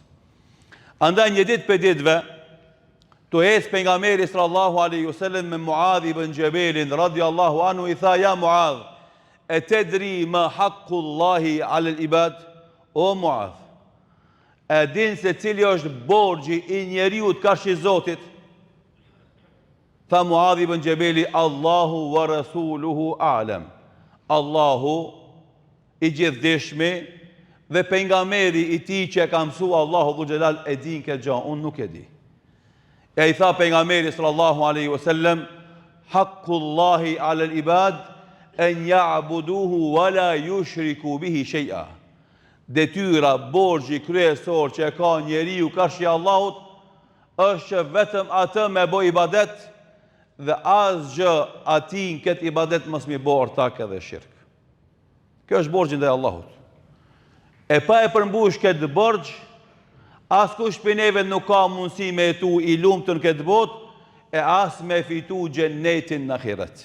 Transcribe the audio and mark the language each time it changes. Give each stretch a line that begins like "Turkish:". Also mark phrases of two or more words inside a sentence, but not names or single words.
Albanian: Andaj një ditë për ditëve, tu ecë pejgamberi
Arabic: صلى الله عليه وسلم
Albanian: me Muadh ibn Jabelin
Arabic: رضي الله عنه,
Albanian: i tha:
Arabic: يا معاذ أتدري ما حق الله على العباد?
Albanian: O Muadh, e din se cili është borxhi i njeriut karshi Zotit?
Arabic: Tha Muadh ibn Jabeli: الله ورسوله أعلم.
Albanian: Allahu i gjithdijshmi dhe pejgamberi i tij që e ka mësua Allahu
Arabic: ذو الجلال
Albanian: e din këtë gjë, unë nuk e di. E i tha pejgamberi
Arabic: صلى الله عليه وسلم حق الله على العباد أن يعبدوه ولا يشركوا به شيئا.
Albanian: Detyra, borxhi kryesor që e ka njeriu karshi Allahut është që vetëm atë me bë ibadet dhe asgjë atij në këtë ibadet mos mi bë ortak edhe shirk. Kjo është borxhi ndaj Allahut. E pa e përmbush këtë borxh, askush për neve nuk ka mundësi me jetu i lumtur në këtë botë, e as me fitu xhennetin në ahiret.